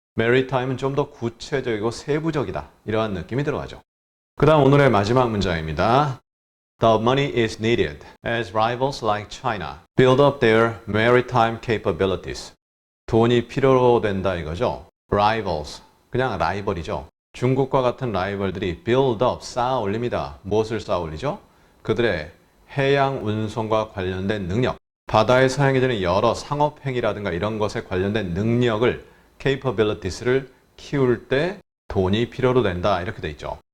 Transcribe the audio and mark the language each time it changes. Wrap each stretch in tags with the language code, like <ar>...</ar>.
<ko>maritime은 좀 더 구체적이고 세부적이다. 이러한 느낌이 들어가죠. 그 다음 오늘의 마지막 문장입니다.</ko> <en>The money is needed as rivals like China build up their maritime capabilities.</en> <ko>돈이 필요로 된다 이거죠. Rivals, 그냥 라이벌이죠. 중국과 같은 라이벌들이</ko> <en>build up,</en> <ko>쌓아 올립니다. 무엇을 쌓아 올리죠? 그들의 해양 운송과 관련된 능력, 바다에서 행해지는 여러 상업 행위라든가 이런 것에 관련된 능력을, capabilities를 키울 때 돈이 필요로 된다 이렇게 돼 있죠.</ko>